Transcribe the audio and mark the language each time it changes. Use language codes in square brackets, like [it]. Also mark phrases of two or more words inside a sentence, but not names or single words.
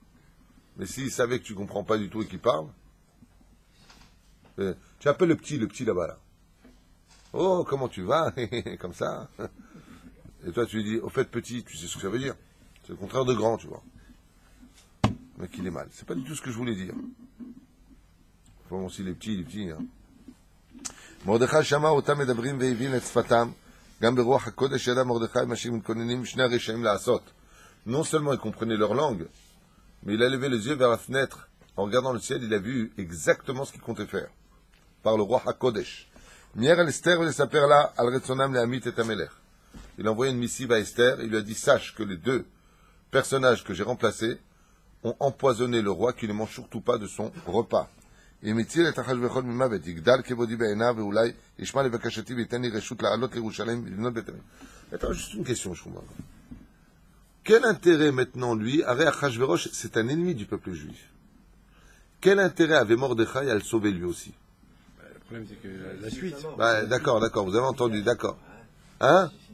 [fr] Mais s'ils savaient que tu ne comprends pas du tout et qu'ils parlent, tu appelles le petit là-bas, là. Oh, comment tu vas? Comme ça. Et toi, tu lui dis, au fait, petit, tu sais ce que ça veut dire. C'est le contraire de grand, tu vois. Le mec, il est mal. C'est pas du tout ce que je voulais dire. Faut aussi les petits, hein. [he] מרדכי שמע אותם מדברים והבין את שפתם, גם ברוח הקודש ידע מרדכי מה שמתכוננים שני הרשעים לעשות. [fr] Non seulement il comprenait leur langue, mais il a levé les yeux vers la fenêtre. En regardant le ciel, il a vu exactement ce qu'il comptait faire. Par le roi HaKodesh. [he] מיהר אל אסתר ולספר לה על רצונם להמית את המלך. [fr] Il a envoyé une missive à Esther, il lui a dit, sache que les deux personnages que j'ai remplacés ont empoisonné le roi, qui ne mange surtout pas de son repas. [he] ומציל את אחשוורוש ממוות, יגדל כבודי בעיניו, ואולי ישמע לבקשתי וייתן לי רשות לעלות לירושלים ולבנות בית המקדש. [fr] Attends, juste une question, je comprends. Quel intérêt maintenant, lui, Achashverosh, c'est un ennemi du peuple juif. Quel intérêt avait Mordechai à le sauver lui aussi? Le problème, c'est que la suite. D'accord, vous avez entendu, d'accord. Hein?